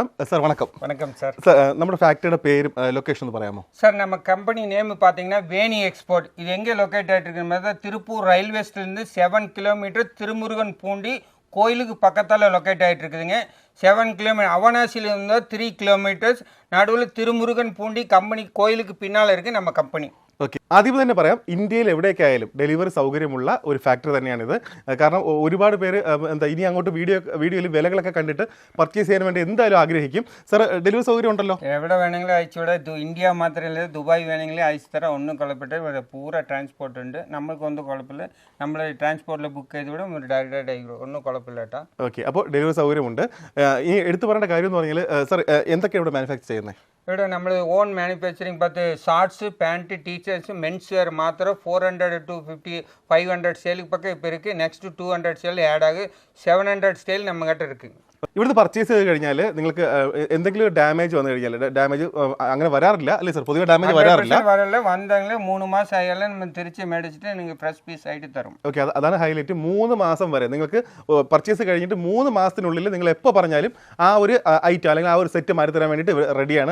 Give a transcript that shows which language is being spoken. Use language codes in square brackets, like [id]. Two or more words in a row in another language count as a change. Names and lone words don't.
[ml] സാർ വണക്കം. [ta] வணக்கம் சார். [ml] നമ്മുടെ ഫാക്ടറിയുടെ പേരും ലൊക്കേഷൻ ഒന്ന് പറയാമോ? [ta] சார் நம்ம கம்பெனி நேம் பார்த்தீங்கன்னா வேணி எக்ஸ்போர்ட். இது எங்கே லொக்கேட் ஆகிட்டு இருக்கிற திருப்பூர் ரயில்வே ஸ்டேஷன்லேருந்து 7 கிலோமீட்டர் திருமுருகன் பூண்டி கோயிலுக்கு பக்கத்தால் லொக்கேட் ஆகிட்டு இருக்குதுங்க. 7 கிலோமீட்டர். அவனாசியில் இருந்தால் 3 கிலோமீட்டர்ஸ். நடுவில் திருமுருகன் பூண்டி கம்பெனி கோயிலுக்கு பின்னால் இருக்குது நம்ம கம்பெனி. [ml] ഓക്കെ, ആദ്യം തന്നെ പറയാം, ഇന്ത്യയിൽ എവിടെയൊക്കെ ആയാലും ഡെലിവറി സൗകര്യമുള്ള ഒരു ഫാക്ടറി തന്നെയാണിത്. കാരണം ഒരുപാട് പേര് ഇനി അങ്ങോട്ട് വീഡിയോയിൽ വിലകളൊക്കെ കണ്ടിട്ട് പർച്ചേസ് ചെയ്യാൻ വേണ്ടി എന്തായാലും ആഗ്രഹിക്കും. സാർ, ഡെലിവറി സൗകര്യം ഉണ്ടല്ലോ? എവിടെ വേണമെങ്കിലും അയച്ചുകൂടെ. ഇന്ത്യ മാത്രമല്ല, ദുബായ് വേണമെങ്കിലും അയച്ചു തരാം. ഒന്നും കുഴപ്പമില്ല. പൂര ട്രാൻസ്പോർട്ട് ഉണ്ട്. നമ്മൾക്കൊന്നും കുഴപ്പമില്ല. നമ്മൾ ട്രാൻസ്പോർട്ടിൽ ബുക്ക് ചെയ്ത് വിടും, ഡയറക്റ്റായിട്ട് അയക്കും. ഒന്നും കുഴപ്പമില്ല കേട്ടോ. ഓക്കെ, അപ്പോൾ ഡെലിവറി സൗകര്യമുണ്ട്. ഈ എടുത്തു പറയേണ്ട കാര്യം എന്ന് പറഞ്ഞാൽ സാർ, എന്തൊക്കെയാണ് ഇവിടെ മാനുഫാക്ചർ ചെയ്യുന്നത്? ഇവിടെ നമ്മൾ [en] own manufacturing [ta] பார்த்து ஷார்ட்ஸு, பேண்ட்டு, டீச்சர்ஸு, [en] mens wear [ta] மாத்திரம் 400 to 500 சேலுக்கு பக்கம் இப்போ இருக்குது. நெக்ஸ்ட்டு 200 சேல் ஆட் ஆகு. 700 சேல் நம்மகிட்ட இருக்குது. [ml] ഇവിടുന്ന് പർച്ചേസ് ചെയ്ത് കഴിഞ്ഞാൽ നിങ്ങൾക്ക് എന്തെങ്കിലും ഡാമേജ് വന്നു കഴിഞ്ഞാൽ, ഡാമേജ് അങ്ങനെ വരാറില്ല അല്ലേ സാർ? പൊതുവെ ഡാമേജ് വരാറില്ല. വന്നെങ്കിൽ 3 മാസം ആയാലും നമ്മൾ തിരിച്ച് മേടിച്ചിട്ട് നിങ്ങൾക്ക് [en] fresh piece [ml] ആയിട്ട് തരും. ഓക്കെ, അതാണ് ഹൈലൈറ്റ്. 3 മാസം വരെ നിങ്ങൾക്ക് പർച്ചേസ് കഴിഞ്ഞിട്ട് 3 മാസത്തിനുള്ളിൽ നിങ്ങൾ എപ്പോൾ പറഞ്ഞാലും ആ ഒരു ഐറ്റം അല്ലെങ്കിൽ ആ ഒരു സെറ്റ് മാറി തരാൻ വേണ്ടിയിട്ട് റെഡിയാണ്.